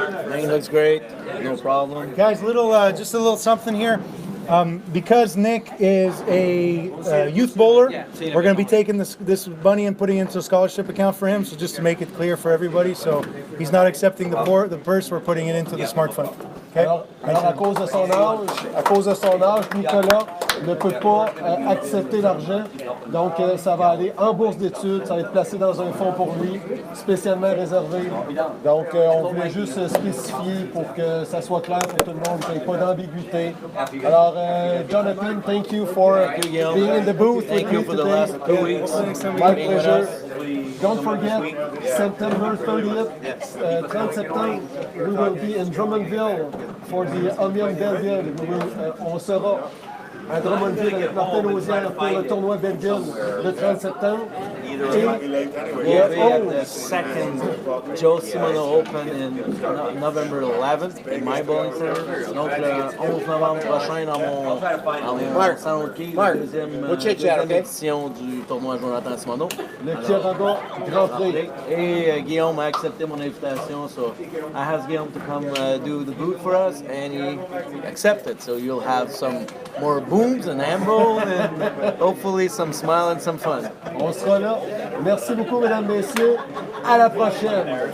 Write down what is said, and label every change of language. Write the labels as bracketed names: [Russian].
[English] Lane looks great. No problem. Guys, just a little something here. Because Nick is a youth bowler, we're going to be taking this money and putting it into a scholarship account for him. So just to make it clear for everybody, so he's not accepting the purse, we're putting it into the smart fund. Okay? [French] Alors, à cause de son âge, Nicolas ne peut pas accepter l'argent. Donc, ça va aller en bourse d'études, ça va être placé dans un fonds pour lui, spécialement réservé. Donc, on voulait juste spécifier pour que ça soit clair pour tout le monde, qu'il n'y ait pas d'ambiguïté. [English] Alors, Jonathan, thank you for being in the booth with me For the today. last 2 weeks. My pleasure. Don't forget, September 30th, [French] 30 septembre, [English] we will be in Drummondville for the Omnium Belleville. [French] On sera à Drummondville avec Martin Lausière pour le tournoi Belleville le 30 septembre. [English] We'll be at the second Joe Simoneau Open in November 11th in my bowling center. [French] Donc le 11 novembre prochain dans mon centre qui deuxième édition du tournoi Jonathan Simoneau. Le Pierre-Raga Grand Prix. Et Guillaume a accepté mon invitation, [English] so I asked Guillaume to come do the boot for us, and he accepted. So you'll have some more booms and ambo, and hopefully some smile and some fun. [French] On sera là. Merci beaucoup, mesdames, messieurs. À la prochaine.